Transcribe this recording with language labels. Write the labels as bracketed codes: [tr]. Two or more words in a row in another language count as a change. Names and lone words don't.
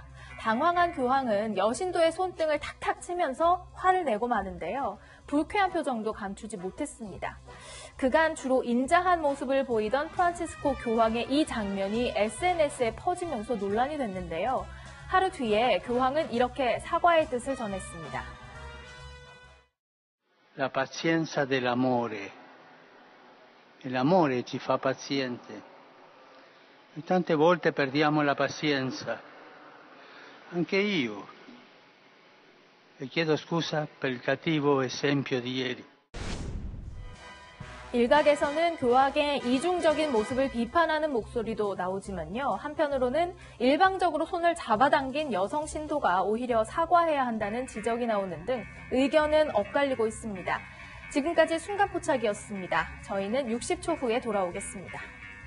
[ko] 당황한 교황은 여신도의 손등을 탁탁 치면서 화를 내고 마는데요. 불쾌한 표정도 감추지 못했습니다. 그간 주로 인자한 모습을 보이던 프란치스코 교황의 이 장면이 SNS에 퍼지면서 논란이 됐는데요. 하루 뒤에 교황은 이렇게 사과의 뜻을 전했습니다. [it] La pazienza dell'amore. L'amore ci fa paziente. E tante volte perdiamo la pazienza. Anche io. E chiedo scusa per il cattivo esempio di ieri. [ko] 일각에서는 교황의 이중적인 모습을 비판하는 목소리도 나오지만요. 한편으로는 일방적으로 손을 잡아당긴 여성 신도가 오히려 사과해야 한다는 지적이 나오는 등 의견은 엇갈리고 있습니다. 지금까지 순간포착이었습니다. 저희는 60초 후에 돌아오겠습니다.